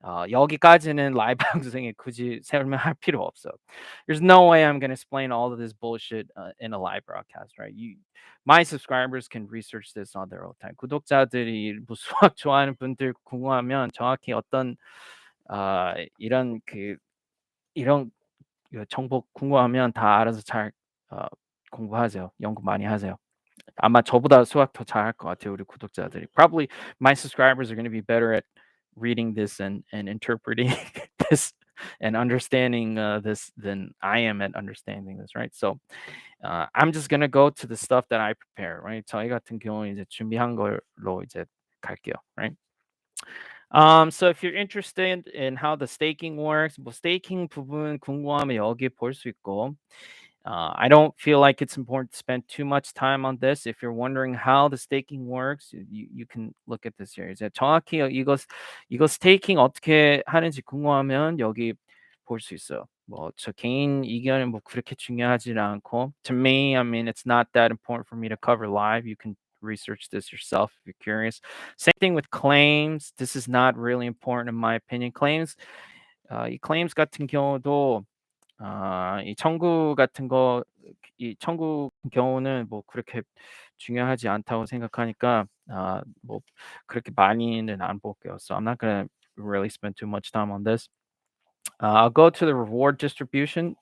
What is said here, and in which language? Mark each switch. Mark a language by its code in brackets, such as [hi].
[ko] 여기까지는 라이브 방송에 굳이 설명할 필요 없어. [en] There's no way I'm gonna explain all of this bullshit in a live broadcast, right? My subscribers can research this on their own time. [ko] 구독자들이 뭐 수학 좋아하는 분들 궁금하면 정확히 어떤 이런 이런 정보 궁금하면 다 알아서 잘 공부하세요. 연구 많이 하세요. 아마 저보다 수학 더 잘할 것 같아요, 우리 구독자들이. [en] Probably my subscribers are going to be better at reading this and interpreting this and understanding this than I am at understanding this, right? So I'm just going to go to the stuff that I prepare, right? [ko] 저희 같은 경우는 이제 준비한 걸로 이제 갈게요, right? [en] So if you're interested in how the staking works, [ko] 뭐 staking 부분 궁금하면 여기 볼 수 있고. [en] I don't feel like it's important to spend too much time on this. If you're wondering how the staking works, you can look at this here. [ko] 이제 정확히 이거 스테이킹 어떻게 하는지 궁금하면 여기 볼 수 있어요. 뭐 저 개인 의견은 뭐 그렇게 중요하지 않고, [en] to me, I mean, it's not that important for me to cover live. You can research this yourself if you're curious. Same thing with claims. This is not really important in my opinion. [ko] 이 claims 같은 경우도 이 청구 같은 거 이 청구 경우는 뭐 그렇게 중요하지 않다고 생각하니까 뭐 그렇게 많이는 안 볼게요. [en] So I'm not gonna really spend too much time on this. I'll go to the reward distribution.